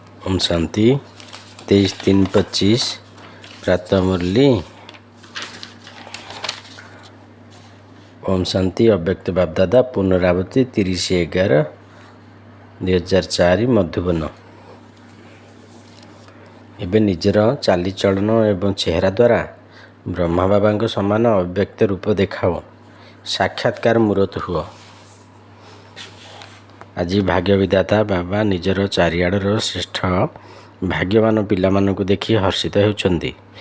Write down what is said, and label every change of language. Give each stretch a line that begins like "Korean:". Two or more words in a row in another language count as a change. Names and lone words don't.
Hindi: ओम शांति 23/3/25 प्रातः मुरली। ओम शांति अव्यक्त बापदादा पुनरावृत्ति 30/11/2004 मधुबन।
Odia: ଏବେ ନିଜର ଚାଲିଚଳନ ଏବଂ ଚେହେରା ଦ୍ୱାରା ବ୍ରହ୍ମା ବାବାଙ୍କ ସମାନ ଅବ୍ୟକ୍ତ ରୂପ ଦେଖାଅ। ସାକ୍ଷାତକାର ମୂରତ ହୁଅ। ଆଜି ଭାଗ୍ୟବିଧାତା ବାବା ନିଜର ଚାରିଆଡ଼ର ଶ୍ରେଷ୍ଠ ଭାଗ୍ୟବାନ ପିଲାମାନଙ୍କୁ ଦେଖି ହର୍ଷିତ ହେଉଛନ୍ତି।